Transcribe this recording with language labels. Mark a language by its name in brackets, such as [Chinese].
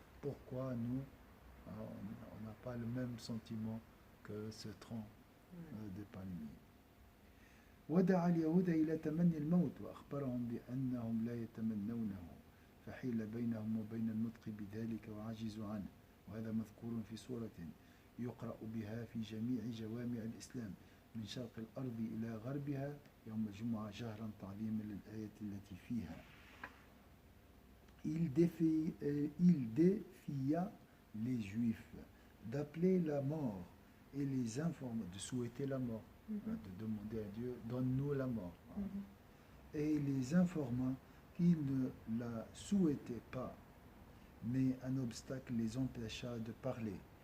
[French] Pourquoi nous, on n'a pas le même sentiment que ce tronc de palmier? [Arabic] ودعا اليهود إلى تمني الموت وأخبرهم بأنهم لا يتمنونه فحيل بينهم وبين النطق بذلك وعجزوا عنه وهذا مذكور في سورة يقرأ بها في جميع جوامع الإسلام من شرق الأرض إلى غربها يوم الجمعة جهرا تعظيما للآية التي فيها. [French] Il défia les Juifs d'appeler la mort et les informer, de souhaiter la mort, de demander à Dieu, donne-nous la mort. Et les informa qu'ils ne la souhaitaient pas, mais un obstacle les empêcha de parler.